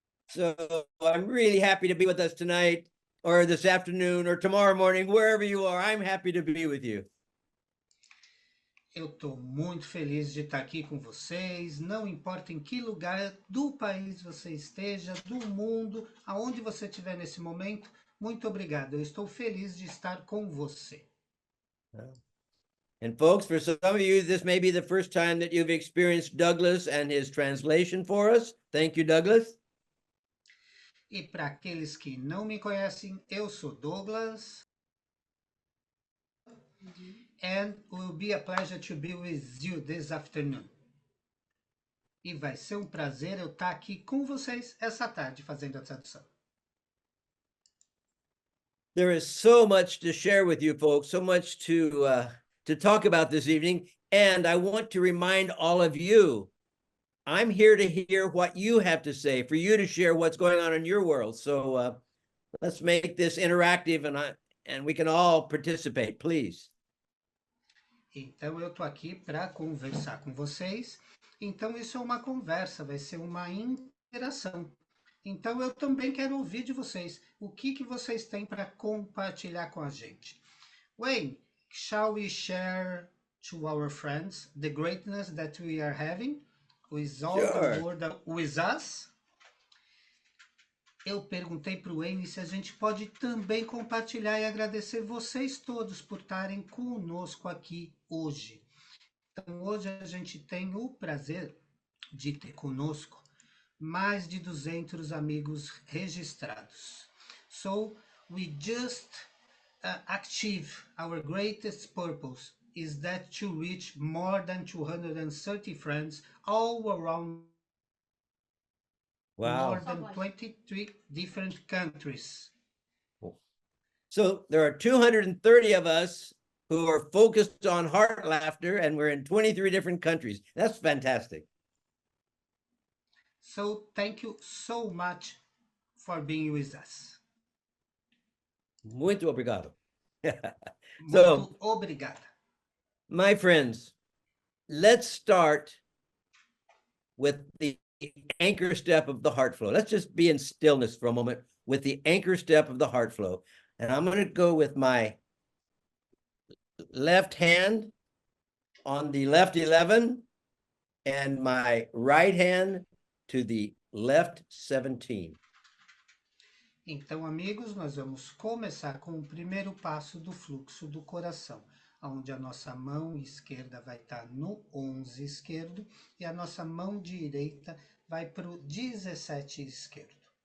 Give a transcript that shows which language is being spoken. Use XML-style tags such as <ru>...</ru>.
<en>So I'm really happy to be with us tonight, or this afternoon, or tomorrow morning, wherever you are. I'm happy to be with you.</en> <pt>Eu estou muito feliz de estar aqui com vocês. Não importa em que lugar do país você esteja, do mundo, aonde você estiver nesse momento, muito obrigado. Eu estou feliz de estar com você.</pt> <en>And folks, for some of you, this may be the first time that you've experienced Douglas and his translation for us. Thank you, Douglas.</en> <pt>E para aqueles que não me conhecem, eu sou Douglas.</pt> <en>And it will be a pleasure to be with you this afternoon.</en> <pt>E vai ser um prazer eu estar aqui com vocês essa tarde fazendo a tradução.</pt> <en>There is so much to share with you folks, so much to talk about this evening. And I want to remind all of you, I'm here to hear what you have to say, for you to share what's going on in your world. So let's make this interactive and we can all participate, please.</en> <pt>Então eu estou aqui para conversar com vocês. Então isso é uma conversa, vai ser uma interação. Então eu também quero ouvir de vocês. O que vocês têm para compartilhar com a gente?</pt> <en>Wayne, shall we share to our friends the greatness that we are having with all the Sure. world with us?</en> <pt>Eu perguntei para o Wayne se a gente pode também compartilhar e agradecer vocês todos por estarem conosco aqui hoje. Então, hoje a gente tem o prazer de ter conosco mais de 200 amigos registrados.</pt> <en>So, we just achieve our greatest purpose is that to reach more than 230 friends all around Wow. more than 23 different countries. So there are 230 of us who are focused on heart laughter, and we're in 23 different countries. That's fantastic. So thank you so much for being with us.</en> <pt>Muito obrigado. So, Muito obrigada.</pt> <en>my friends, let's start with the anchor step of the heart flow. Let's just be in stillness for a moment with the anchor step of the heart flow. And I'm going to go with my left hand on the left 11 and my right hand to the left 17.</en> <pt>Então, amigos, nós vamos começar com o primeiro passo do fluxo do coração, onde a nossa mão esquerda vai estar no 11 esquerdo e a nossa mão direita vai para o 17 esquerdo.</pt>